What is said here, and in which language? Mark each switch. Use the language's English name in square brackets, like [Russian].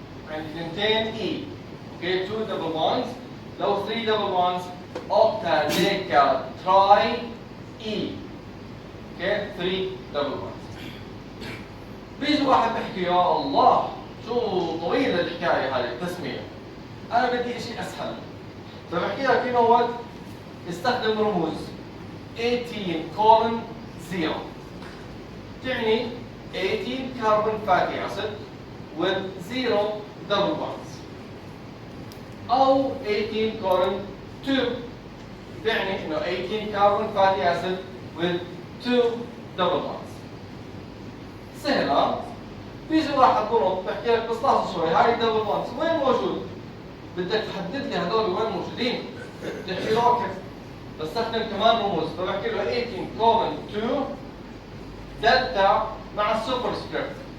[Arabic] عندي اثنتين E. اوكي 2 دبل بونز. لو 3 دبل بونز اوكتاديكا تراي E. اوكي 3 دبل بونز. بيجي واحد بيحكي يا الله شو طويلة الحكاية هاي التسمية. أنا بدي شيء أسهل. فبحكي لك [English] you know what؟ [Arabic] استخدم رموز [English] 18 colon 0 [Arabic] تعني [English] 18 carbon fatty acid with 0 double bonds [Arabic] أو [English] 18 colon 2 [Arabic] تعني إنه [English] 18 carbon fatty acid with 2 double bonds. [Arabic] سهلة. بيجي واحد بنط بحكي لك بس لحظة شوي هاي الدبل بونز وين موجود؟ بدك تحدد لي هذول وين موجودين. بحكي له اوكي بستخدم كمان رموز فبحكي له 18 كومن 2 دلتا مع السوبر سكريبت.